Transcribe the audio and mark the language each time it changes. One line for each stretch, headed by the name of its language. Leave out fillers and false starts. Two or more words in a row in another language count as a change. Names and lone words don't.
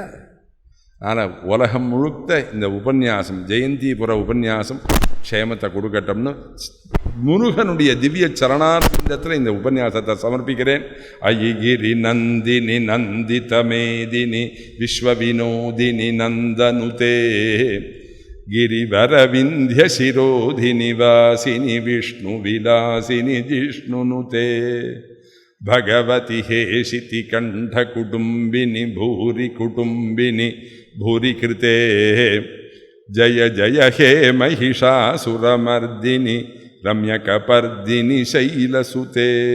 Tamil: ஆனால் உலகம் முழுக்க இந்த உபன்யாசம், ஜெயந்திபுர உபன்யாசம் க்ஷேமத்தை கொடுக்கட்டும்னு முருகனுடைய திவ்ய சரணாரவிந்தத்தில் இந்த உபன்யாசத்தை சமர்ப்பிக்கிறேன்.
Sanskrit: ऐगिरि नन्दिनि नन्दितमेदिनि विश्वविनोदिनि नन्दनुते गिरिवरविंध्य शिरोधिनि वासिनि विष्णु विलासिनि जिष्णुनुते भगवति हेशिति कंठ कुटुंबिनि भूरि कुटुंबिनि भूरि कृते जय जय हे महिषासुरमर्दिनि रम्यकपर्दिनि शैलसुते